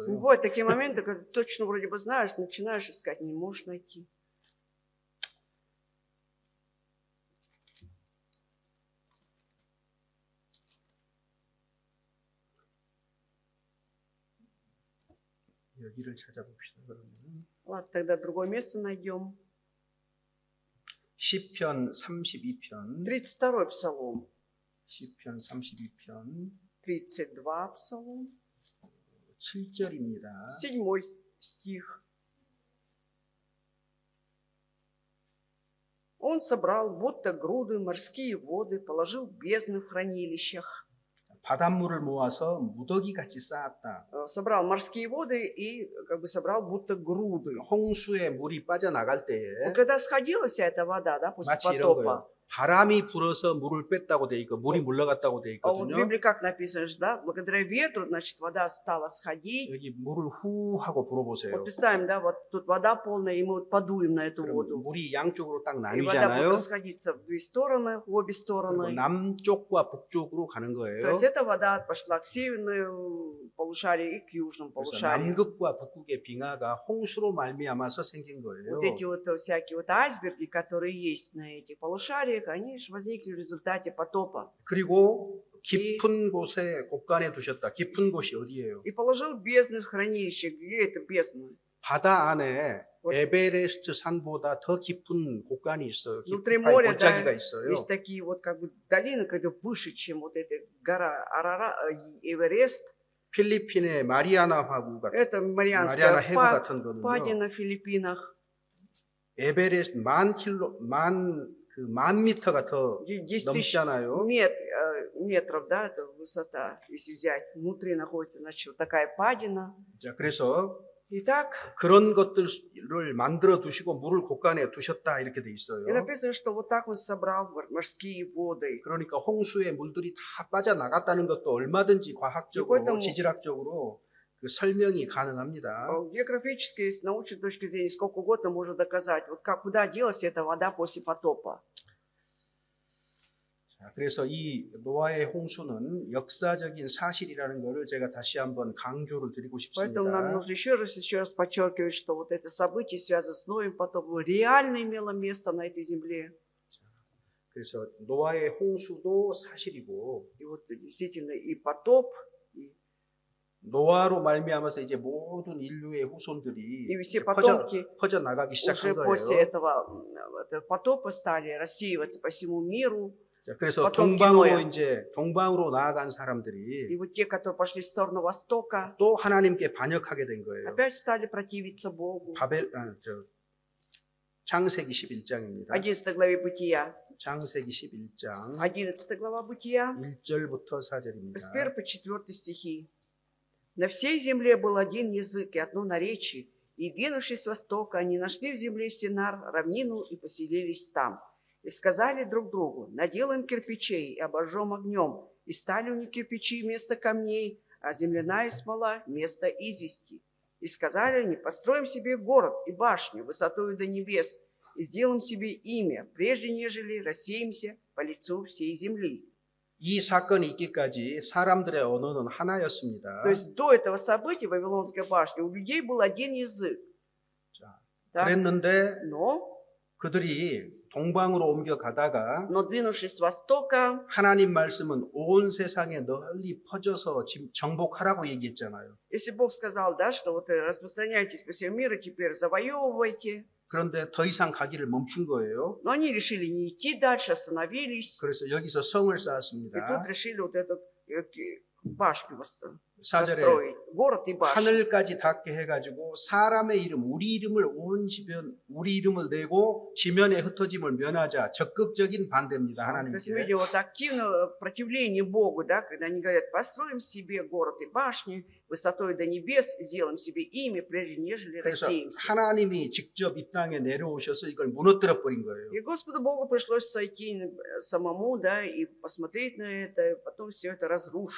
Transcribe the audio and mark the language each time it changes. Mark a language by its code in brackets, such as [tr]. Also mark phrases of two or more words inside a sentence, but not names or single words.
[ru] Бывают такие моменты, когда точно вроде бы знаешь, начинаешь искать, не можешь найти. [ko] 여기를 찾아봅시다. 그러면 [ru] Ладно, тогда другое место найдем. [ko] 시편 32편 [ru] 32 псалом. [ko] 시편 32편 [ru] 32 псалом. [ko] 7절입니다. [ru] 7 стих. Он собрал будто груды морские воды, положил бездны в хранилищах. [ko] 바닷물을 모아서 무더기 같이 쌓았다. [ru] Собрал морские воды и как бы собрал будто груды. [ko] 홍수에 물이 빠져나갈 [ru] Вот [ko] 때에 [ru] когда сходила вся эта вода, да, после [ko] 마치 이런 [ru] потопа, [ko] 거예요. 바람이 불어서 물을 뺐다고 돼 있고 물이 물러갔다고 돼 [ru] а вот в [ko] 있거든요. [ru] Библии как написано, же, да, благодаря ветру, значит, вода стала сходить. [ko] 여기 물을 후 하고 불어보세요. [ru] Вот представим, да, вот тут вода полная, и мы вот подуем на эту [ko] 그럼 [ru] воду. [ko] 물이 양쪽으로 딱 [ru] И вода будет [ko] 나뉘잖아요. [ru] расходиться в две стороны, в обе [ko] 그리고 [ru] стороны. [ko] 남쪽과 북쪽으로 가는 [ru] То [ko] 거예요. [ru] есть эта вода пошла к северному полушарию и к южному [ko] 그래서 [ru] полушарию. [ko] 남극과 북극의 빙하가 홍수로 말미암아서 생긴 [ru] Вот [ko] 거예요. [ru] эти вот всякие вот айсберги, которые есть на этих полушариях, они же возникли в результате потопа. [ko] 그리고 깊은 곳에 곳간에 두셨다. 깊은 곳이 어디예요? [ru] И положил бездны в хранилище. Где это бездна? [ko] 바다 안에 [ru] Вот. [ko] 에베레스트 산보다 더 깊은 곳간이 있어요. [ru] Внутри [ko] 깊은 [ru] моря, [ko] 골짜기가 [ru] да, [ko] 있어요. [ru] есть такие вот как бы долины, когда выше, чем вот эта гора Эверест. [ko] 필리핀의 마리아나 화구가 [ru] Это [ko] 마리아나 [ru] Марианская [ko] 해구 같은 거는요. [ru] впадина в Филиппинах. [ko] 에베레스트 만 미터가 더 [ru] 10 тысяч [ko] 넘잖아요. [ru] метров, да, это высота, если взять. Внутри находится, значит, вот такая падина. [ko] 자, 그래서 [ru] Итак, [ko] 그런 것들을 만들어 두시고 물을 곳간에 두셨다 이렇게 돼 있어요. [ru] и написано, что вот так он собрал морские воды. [ko] 그러니까 홍수의 물들이 다 빠져나갔다는 것도 얼마든지 과학적으로, 이것도 뭐- 지질학적으로 그 설명이 가능합니다. [ru] Географически, с научной точки зрения, сколько угодно можно доказать, вот как, куда делась эта вода после потопа. [ko] 자, 그래서 이 노아의 홍수는 역사적인 사실이라는 것을 제가 다시 한번 강조를 드리고 싶습니다. [ru] Поэтому нам нужно еще раз подчеркивать, что вот это событие, связанное с Ноем потопом, реально имело место на этой земле. [ko] 그래서 노아의 홍수도 사실이고 [ru] И вот действительно и потоп, и [ko] 노아로 말미암아서 이제 모든 인류의 후손들이 [ru] И все [ko] 퍼져 [ru] потомки [ko] 나가기 [ru] уже [ko] 시작한 [ru] после [ko] 거예요. [ru] этого потопа стали рассеиваться по всему миру. [ko] 자, 그래서 [ru] потомки [ko] 동방으로 노아. 이제 동방으로 나아간 [ru] И [ko] 사람들이 [ru] вот те, которые пошли в сторону Востока, [ko] 또 하나님께 반역하게 된 거예요. [ru] опять стали противиться Богу. [ko] 창세기 11장입니다. [ru] 11 главе Бытия. [ko] 창세기 11장 [ru] 11 глава Бытия, [ko] 1절부터 4절입니다. [ru] с 1 по 4 стихи. На всей земле был один язык и одно наречие, и, двинувшись с востока, они нашли в земле Синар, равнину, и поселились там. И сказали друг другу: наделаем кирпичей и обожжем огнем. И стали у них кирпичи вместо камней, а земляная смола вместо извести. И сказали они: построим себе город и башню высотою до небес, и сделаем себе имя, прежде нежели рассеемся по лицу всей земли. [ko] 이 사건이 있기까지 사람들의 언어는 하나였습니다. [ru] То есть до этого события Вавилонской башни у людей был один язык. [ko] 자, [ru] Так. [ko] 그랬는데 [ru] Но [ko] 그들이 동방으로 옮겨가다가 [ru] двинувшись с востока, [ko] 하나님 말씀은 온 세상에 널리 퍼져서 지금 정복하라고 얘기했잖아요. [ru] если Бог сказал, да, что вот распространяйтесь по всему миру, теперь завоевывайте, [ko] 그런데 더 이상 가기를 멈춘 거예요. [ru] но они решили не идти дальше, остановились, [ko] 그래서 여기서 성을 [ru] и тут [ko] 쌓았습니다. [ru] решили вот эту башню [ko] 4절에 [ru] построить, город и башню. [ko] 하늘까지 닿게 해가지고 사람의 이름, 우리 이름을 온 지면, 우리 이름을 내고 지면에 흩어짐을 면하자. 적극적인 반대입니다. [ru] То есть мы [ko] 하나님께. [ru] видим вот активное противление Богу, да, когда они говорят, построим себе город и башни, высотой до небес, сделаем себе имя, прежде нежели [ko] 그래서 [ru] рассеемся. [ko] 하나님이 직접 이 땅에 내려오셔서 이걸 무너뜨려 버린 거예요. [ru] И Господу Богу пришлось сойти самому, да, и посмотреть на это, и потом все это разрушить.